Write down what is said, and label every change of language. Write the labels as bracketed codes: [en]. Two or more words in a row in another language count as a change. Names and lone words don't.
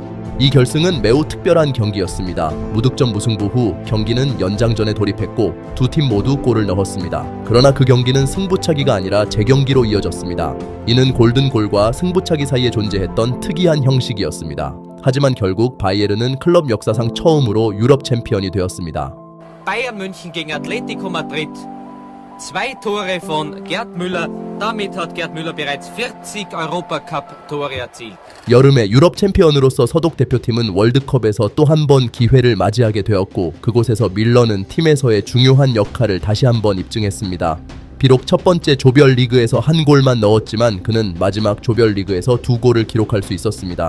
[ko] 이 결승은 매우 특별한 경기였습니다. 무득점 무승부 후 경기는 연장전에 돌입했고 두 팀 모두 골을 넣었습니다. 그러나 그 경기는 승부차기가 아니라 재경기로 이어졌습니다. 이는 골든골과 승부차기 사이에 존재했던 특이한 형식이었습니다. 하지만 결국 바이에른은 클럽 역사상 처음으로 유럽 챔피언이 되었습니다. [de] Bayern München gegen Atletico Madrid. 2 Tore von Gerd Müller. Damit hat Gerd Müller bereits 40 Europacup-Tore erzielt. [ko] 여름에 유럽 챔피언으로서 서독 대표팀은 월드컵에서 또 한 번 기회를 맞이하게 되었고 그곳에서 밀러는 팀에서의 중요한 역할을 다시 한번 입증했습니다. 비록 첫 번째 조별리그에서 한 골만 넣었지만 그는 마지막 조별리그에서 2골을 기록할 수 있었습니다.